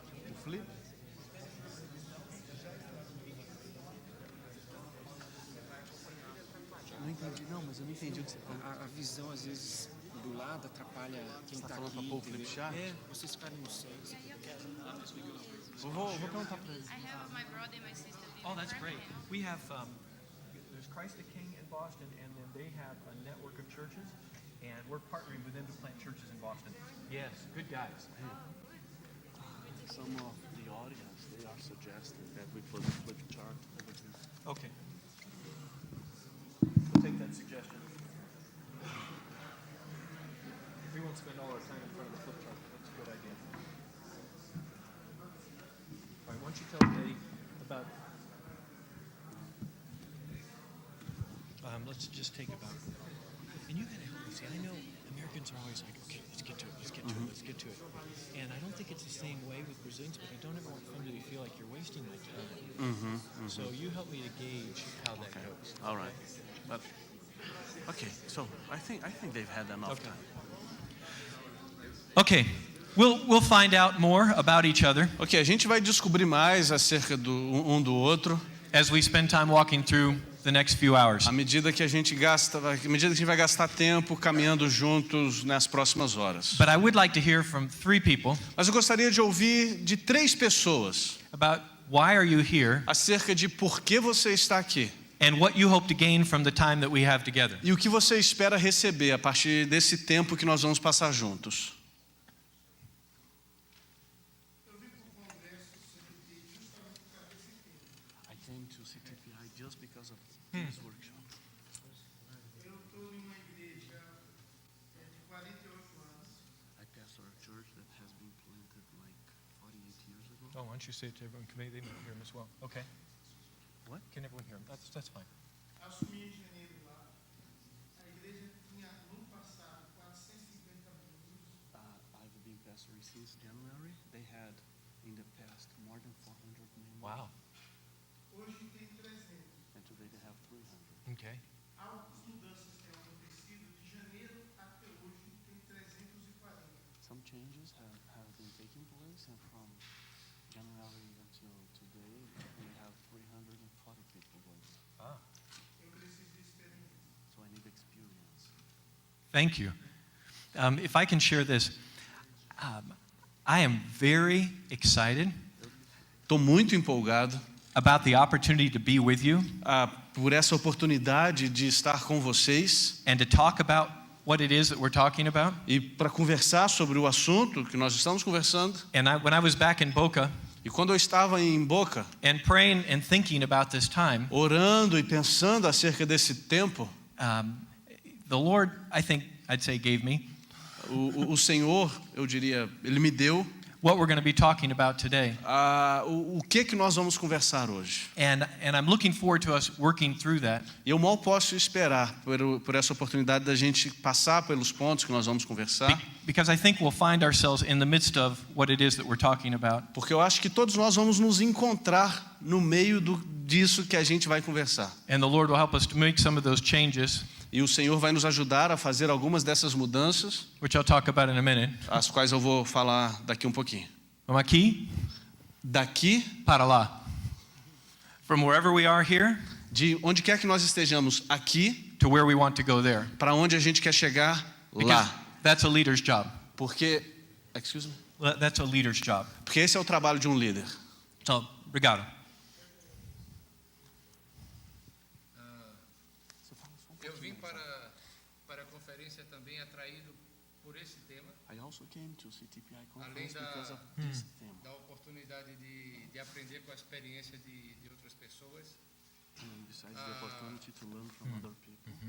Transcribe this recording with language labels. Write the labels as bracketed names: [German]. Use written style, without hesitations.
[Portuguese] O flip. Não entendi, não, mas eu não entendi o que você falou. A visão, às vezes, do lado atrapalha quem Você tá tá falando aqui. pra pôr o flip entendeu? [English] chart? [Portuguese] É, vocês ficarem no centro. Vou perguntar pra ele. [English] I have my brother and my sister living Oh, that's in great. Framingham. We have, there's Christ the King in Boston, and then they have a network of churches, and we're partnering with them to plant churches in Boston. Yes, good guys. Some of the audience, they are suggesting that we put a flip chart over here. Okay. We'll take that suggestion. We won't spend all our time in front of the flip chart. That's a good idea. All right, why don't you tell Eddie about, let's just take about, and you gotta help me. See, I know Americans are always like, okay, let's get to it, let's get to it, let's get to it. And I don't think it's the same way with Brazilians, but I don't ever want them to feel like you're wasting my time. So you help me to gauge how that goes. All right. But, okay, so I think they've had enough Okay. time. Okay, we'll find out more about each other [Portuguese] Ok, a gente vai descobrir mais acerca do outro [English] as we spend time walking through the next few hours. [Portuguese] à medida que a gente vai gastar tempo caminhando juntos nas próximas horas. [English] But I would like to hear from 3 people [Portuguese] Mas eu gostaria de ouvir de 3 pessoas [English] about why are you here [Portuguese] acerca de por que você está aqui [English] and what you hope to gain from the time that we have together. [Portuguese] e o que você espera receber a partir desse tempo que nós vamos passar juntos. [English] I came to CTPI just because of this workshop. [Portuguese] Eu estou em uma igreja de 48 anos. [English] I pastor a church that has been planted like 48 years ago. Oh, why don't you say it to everyone? They might hear him as well. Okay. What? Can everyone hear him? That's fine. [Portuguese] assumi em janeiro lá. A igreja tinha, no passado, 450 membros. [English] I've been pastoring since January. They had, in the past, more than 400 members. Wow. [Portuguese] Hoje tem 300. [English] And today they have 300. Okay. [Portuguese] Algumas mudanças têm acontecido. De janeiro até hoje tem 340. [English] Some changes have been taking place, and from January until today, we have 340 people going. [Portuguese] Eu preciso de experiência. [English] So I need experience. Thank you. If I can share this, I am very excited [Portuguese] Estou muito empolgado [English] about the opportunity to be with you [Portuguese] por essa oportunidade de estar com vocês [English] and to talk about what it is that we're talking about. [Portuguese] e para conversar sobre o assunto que nós estamos conversando. [English] And when I was back in Boca [Portuguese] E quando eu estava em Boca, [English] and praying and thinking about this time, [Portuguese] orando e pensando acerca desse tempo, [English] the Lord, I think I'd say, gave me [Portuguese] o Senhor, eu diria, Ele me deu [English] what we're going to be talking about today. [Portuguese] o que nós vamos conversar hoje. [English] And I'm looking forward to us working through that. [Portuguese] E eu mal posso esperar por essa oportunidade da gente passar pelos pontos que nós vamos conversar, [English] Because I think we'll find ourselves in the midst of what it is that we're talking about. [Portuguese] porque eu acho que todos nós vamos nos encontrar no meio disso que a gente vai conversar. [English] And the Lord will help us to make some of those changes, [Portuguese] E o Senhor vai nos ajudar a fazer algumas dessas mudanças, [English] which I'll talk about in a minute. [Portuguese] as quais eu vou falar daqui um pouquinho. Vamos aqui Daqui, para lá. [English] From wherever we are here [Portuguese] de onde quer que nós estejamos aqui, [English] to where we want to go there. [Portuguese] para onde a gente quer chegar [English] Because [Portuguese] lá. [English] that's a leader's job. [Portuguese] Porque, [English] excuse me? That's a leader's job. [Portuguese] Porque esse é o trabalho de um líder. So, obrigado. Eu vim para a conferência também atraído por esse tema, [English] I also came to CTPI [Portuguese] além [English] conference because of [Portuguese] da, [English] this theme. [Portuguese] da oportunidade de aprender com a experiência de outras pessoas. [English] And besides the opportunity to learn from other people.